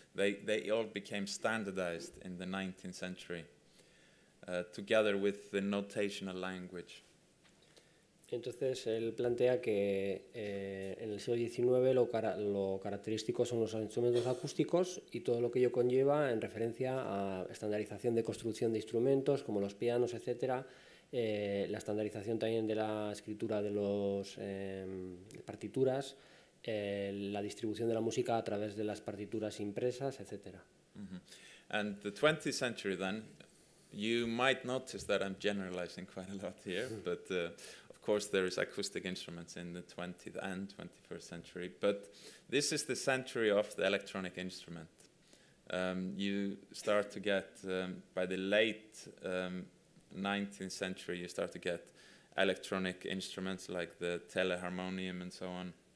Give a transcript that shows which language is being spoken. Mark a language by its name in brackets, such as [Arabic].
[English] They all became standardized in the 19th century, together with the notational language. [Spanish] Entonces él plantea que en el siglo XIX lo característico son los instrumentos acústicos y todo lo que ello conlleva en referencia a estandarización de construcción de instrumentos como los pianos, etcétera. La estandarización también de la escritura de las partituras, la distribución de la música a través de las partituras impresas, etc. [English] And the 20th century then, you might notice that I'm generalizing quite a lot here, but of course there is acoustic instruments in the 20th and 21st century, but this is the century of the electronic instrument. You start to get, by the late 19th century, you start to get electronic instruments like the teleharmonium and so on.